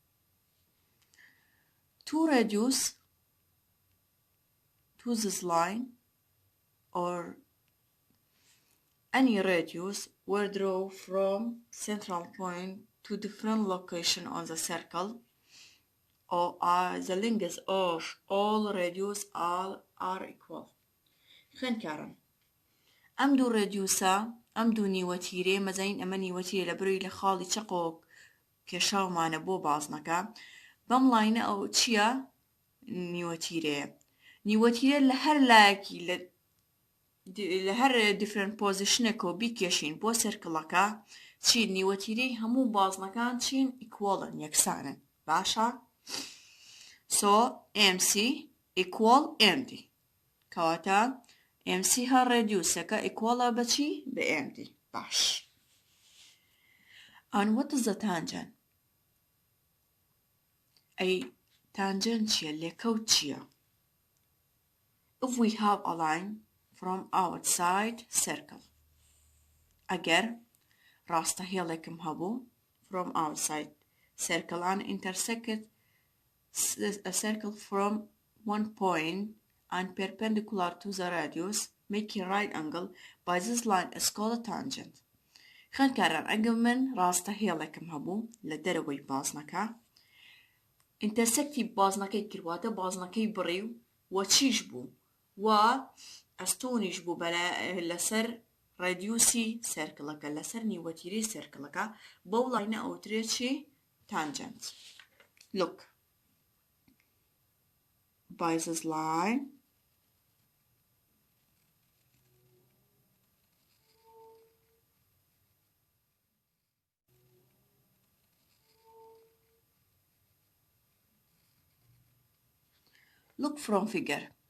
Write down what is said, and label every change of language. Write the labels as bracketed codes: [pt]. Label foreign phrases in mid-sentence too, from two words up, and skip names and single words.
[en] Two radius to this line or any radius were drawn from central point to different location on the circle, or the length of all radius are equal. [ckb] خوێندکاران ئەم دوو ڕێدیوسە ئەم دوو نیوەتیرێ مەزەین ئەمە نیوەتیرە لە بڕی لە خاڵی چەقۆک کێشاومانە بۆ بازنەکە بەم لاینە ئەو چییە؟ نیوەتیرەیە. نیوەتیرە لە هەر لایەکی لە هەر [en] different positionێکەوە [ckb] بیکێشین بۆ سێرکڵەکە چی نیوەتیرەی هەموو بازنەکان چین ئیکوەڵن یەکسانن. [en] باشە؟ So MC equal MD. [ckb] کەواتە MC هەر ڕێدیوسەکە ئیکوەڵە بە چی؟ بە MD. باش. [en] And what is the tangent? [ckb] ئەی tangent چییە؟ لێکەوت چییە؟ [en] If we have a line from outside circle. [ckb] ئەگەر ڕاستەهێڵێکم هەبوو [en] from outside circle and intersected a circle from one point and perpendicular to the radius making right angle, by this line is called a tangent. [ckb] خوێندکاران ئەگەر من ڕاستەهێڵێکم هەبوو لە دەرەوەی بازنەکە intersecتی بازنەکەی کردواتە بازنەکەی بڕی و چیش بوو و ئەستۆنیش بوو لەسەر ڕێدیوسی سێرکڵەکە لەسەر نیوەتیرەی سێرکڵەکە بەو لاینە ئەوترێت چی؟ [en] tangent. Look. By this line look from figure.